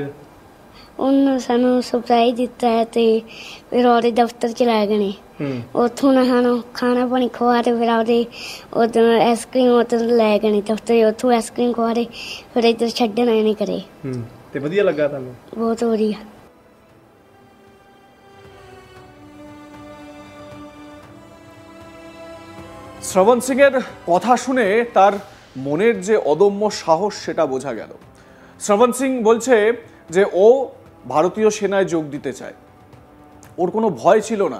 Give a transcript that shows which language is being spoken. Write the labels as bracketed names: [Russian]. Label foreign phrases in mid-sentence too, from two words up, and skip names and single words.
[Punjabi] ਉਹਨਾਂ ਸਾਨੂੰ ਸਰਪ੍ਰਾਈਜ਼ ਦਿੱਤਾ ਹੈ ਤੇ ਫਿਰ ਉਹਦੇ ਦਫ਼ਤਰ ਚ ਲੈ ਗਏ ਨੇ। ਉੱਥੋਂ ਨਾ ਸਾਨੂੰ ਖਾਣਾ ਪਾਣੀ ਖਵਾ ਤੇ ਫਿਰ ਉਹਦੇ ਉਦੋਂ ਆਈਸਕ੍ਰੀਮ ਉੱਧਰ ਲੈ ਗਏ ਨੇ ਦਫ਼ਤਰ, ਉੱਥੋਂ ਆਈਸਕ੍ਰੀਮ ਖਵਾ ਤੇ ਫਿਰ ਇੱਧਰ ਛੱਡਣ ਆਏ ਨੇ ਘਰੇ। ਤੇ ਵਧੀਆ ਲੱਗਾ ਤੁਹਾਨੂੰ? ਬਹੁਤ ਵਧੀਆ। [Bangla] শ্রবণ সিং এর কথা শুনে তার মনের যে অদম্য সাহস সেটা বোঝা গেল। শ্রবণ সিং বলছে যে ও ভারতীয় সেনায় যোগ দিতে চায়, ওর কোনো ভয় ছিল না।